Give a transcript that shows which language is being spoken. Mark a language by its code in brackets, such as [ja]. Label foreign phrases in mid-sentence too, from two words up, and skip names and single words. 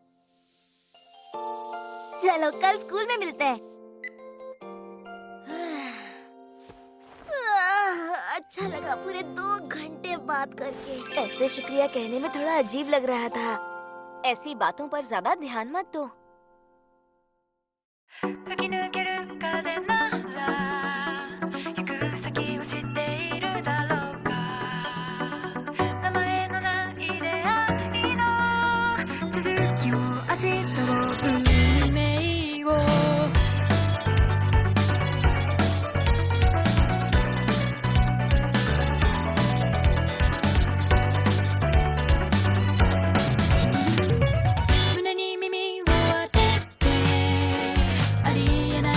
[hi] चलो कल स्कूल में मिलते हैं। अच्छा लगा पूरे 2 घंटे बात करके। ऐसे शुक्रिया कहने में थोड़ा अजीब लग रहा था। ऐसी बातों पर ज्यादा ध्यान मत दो। [ja] 吹き抜ける風なら行く先を知っているだろうか名前のない出会いの続きを明日を運命を胸に耳を当ててありえ